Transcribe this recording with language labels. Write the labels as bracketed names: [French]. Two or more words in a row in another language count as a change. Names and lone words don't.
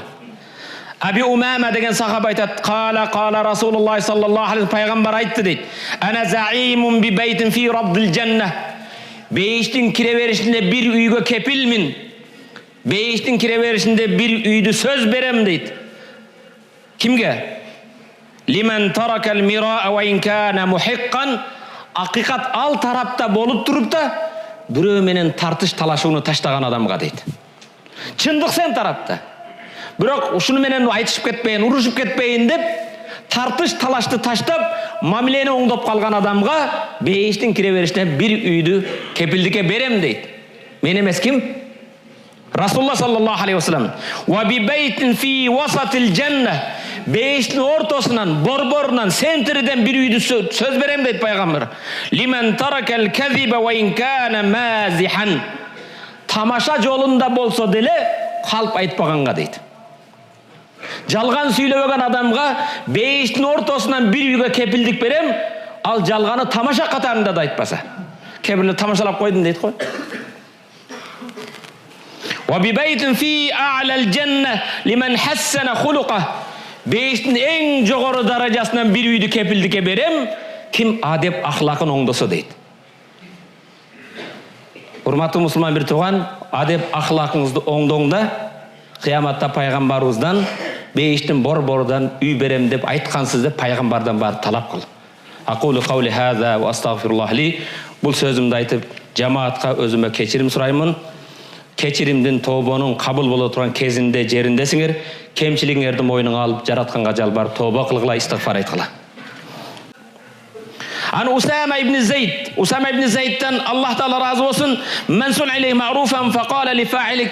[Kyrgyz] Аби Умама деген сахаба айтат: [Arabic] قال رسول الله صلى الله عليه [Kyrgyz] пайгамбар айтты дейт: [Arabic] أنا زعيم ببيت في ربض الجنة. [Kyrgyz] Бейиштин кире беришинде бир үйгө кепилмин. Бейиштин кире беришинде бир үйдү сөз берем дейт. Кимге? [Arabic] لمن ترك المراء وإن كان محقا. [Kyrgyz] Акыйкат ал тарапта болуп туруп да бирөө менен тартыш талашууну таштаган адамга дейт. Чындык сен тарапта. Бирок ушуну менен айтышып кетпейин, урушуп кетпейин деп тартыш талашты таштап, мамилени оңдоп калган адамга бейиштин кире беришине бир үйдү кепилдикке берем дейт. Мен эмес ким? [Arabic] رسول الله صلى الله عليه وسلم. وببيت في وسط الجنة. [Kyrgyz] Бейиштин ортосунан, борборунан, сентриден бир үйдү сөз берем дейт пайгамбар. [Arabic] لمن ترك الكذب وإن كان مازحا. [Kyrgyz] Тамаша жолунда болсо деле калп айтпаганга дейт. Жалган сүйлөбөгөн адамга бейиштин ортосунан бир үйгө кепилдик берем, ал жалганы тамаша катарында да айтпаса. Кебирлер тамашалап койдум дейт го. [Arabic] وببيت في أعلى الجنة لمن حسن خلقه. [Kyrgyz] Бейиштин эң жогору даражасынан бир үйдү кепилдикке берем, ким адеп ахлакын оңдосо дейт. Урматтуу мусулман бир тууган, адеп ахлакыңызды оңдоңда, кыяматта пайгамбарыбыздан бейиштин борборудан үй берем деп айткансыз деп пайгамбардан барып талап кыл. [Arabic] أقول قولي هذا وأستغفر الله لي. [Kyrgyz] Бул сөзүмдү айтып, жамаатка өзүмө кечирим сураймын. Кечиримдин тобонун кабыл боло турган кезинде жериндесиңер. Кемчилигиңерди мойнуңа алып, жаратканга жалбарып тоба кылгыла, истигфар айткыла. Ан Усама ибн Зайдтан Аллах Таала разы болсун, [Arabic] "من صنع إليه معروفا فقال لفاعله."